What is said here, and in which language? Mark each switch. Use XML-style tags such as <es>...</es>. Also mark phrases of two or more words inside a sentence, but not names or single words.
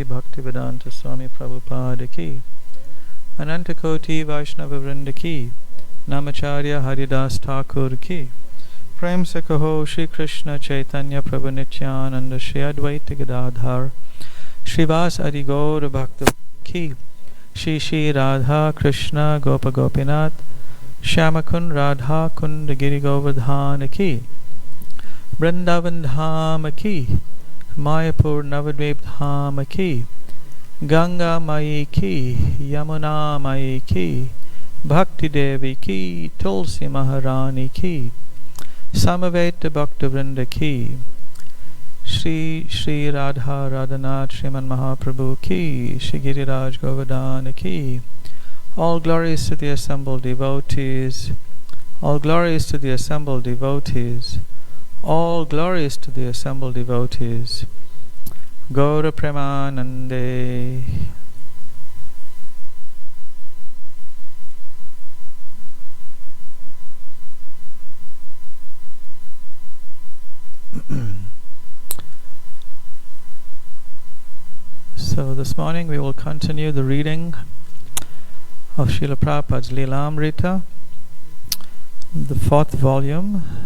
<hi>भक्तिवेदान्त स्वामी प्रभुपाद की अनन्त कोटि वैष्णव वृन्द की नामाचार्य हरिदास ठाकुर की प्रेम से कहो श्री कृष्ण चैतन्य प्रभु नित्यानन्द श्री अद्वैत गदाधर श्रीवास आदि गौर भक्त की श्री श्री राधा कृष्ण गोप गोपीनाथ श्यामकुण्ड राधा कुण्ड गिरि गोवर्धन की वृन्दावन धाम की मायापुर नवद्वीप धाम की गंगा माई की यमुना माई की भक्ति देवी की तुलसी महारानी की समवेत भक्त वृन्द की श्री श्री राधा राधानाथ श्रीमान महाप्रभु की श्री गिरिराज गोवर्धन की.</hi> <en>All glories to the assembled devotees, all glories to the assembled devotees, all glories to the assembled devotees.</en> <bn>গৌর প্রেমানন্দে.</bn> <en>So this morning we will continue the reading of Srila Prabhupada's Lilamrta, the 4th volume,</en>